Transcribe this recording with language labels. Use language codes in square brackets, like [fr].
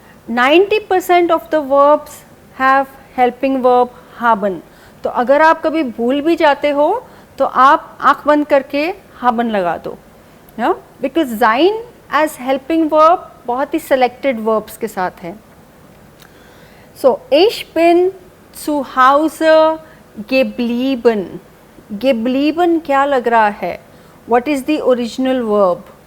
[en] 90% of the verbs have helping verb haben. [hi] तो अगर आप कभी भूल भी जाते हो तो आप आंख बंद करके haben लगा दो, because sein as helping verb बहुत ही सेलेक्टेड वर्ब्स के साथ है. [de] सो ich bin zu Hause geblieben. [hi] geblieben क्या लग रहा है? [en] What is the original verb?